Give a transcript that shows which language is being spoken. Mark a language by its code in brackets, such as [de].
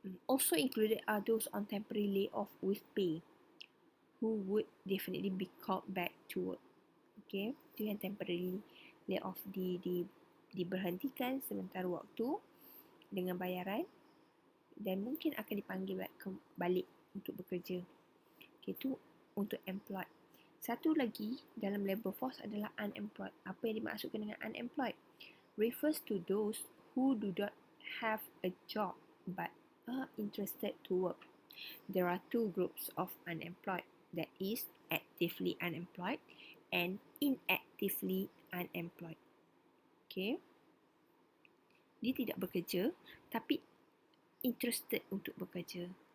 [en] Also included are those on temporary lay off with pay who would definitely be called back to work. [ms] Okay, itu yang temporary lay off diberhentikan sementara waktu dengan bayaran dan mungkin akan dipanggil balik untuk bekerja. Okay, itu untuk employed. Satu lagi dalam labour force adalah unemployed. Apa yang dimaksudkan dengan unemployed? [en] Refers to those who do not have a job but are interested to work. There are two groups of unemployed, that is actively unemployed and inactively unemployed. [ms] Okay, dia tidak bekerja tapi interested untuk bekerja.